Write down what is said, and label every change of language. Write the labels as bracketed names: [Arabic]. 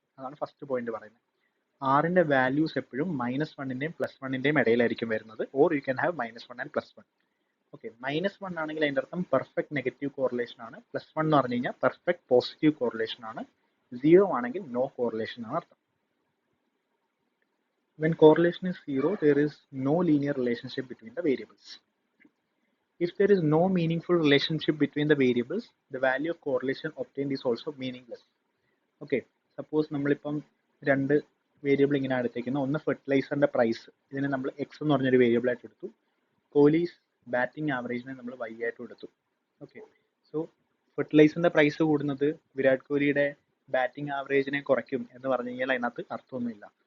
[Malayalam] അതാണ് first point പറയുന്നത്. ആറിന്റെ വാല്യൂസ് എപ്പോഴും -1ന്റെയും +1ന്റെയും ഇടയിലായിരിക്കും വരുന്നത്. [English] Or you can have -1 and +1. [Malayalam] Okay, -1 ആണെങ്കിൽ അതിന്റെ അർത്ഥം പെർഫെക്റ്റ് നെഗറ്റീവ് കോറിലേഷൻ ആണ്. +1 എന്ന് പറഞ്ഞു കഴിഞ്ഞാൽ പെർഫെക്റ്റ് പോസിറ്റീവ് കോറിലേഷൻ ആണ്. 0 ആണെങ്കിൽ നോ കോറിലേഷൻ ആണ് അർത്ഥം. [English] When correlation is 0, there is no linear relationship between the variables. If there is no meaningful relationship between the variables, the value of correlation obtained is also meaningless. Okay, suppose [Malayalam] നമ്മളിപ്പം രണ്ട് variable ഇങ്ങനെ എടുത്തേക്കുന്ന ഒന്ന് ഫെർട്ടിലൈസറിന്റെ price, ഇതിനെ നമ്മൾ X എന്ന് പറഞ്ഞൊരു variable ആയിട്ട് എടുത്തു. കോഹ്ലീസ് ബാറ്റിംഗ് ആവറേജിനെ നമ്മൾ y ആയിട്ട് എടുത്തു. ഓക്കെ, സോ ഫെർട്ടിലൈസറിന്റെ പ്രൈസ് കൂടുന്നത് വിരാട് കോഹ്ലിയുടെ ബാറ്റിംഗ് ആവറേജിനെ കുറയ്ക്കും എന്ന് പറഞ്ഞു കഴിഞ്ഞാൽ അതിനകത്ത് അർത്ഥമൊന്നുമില്ല.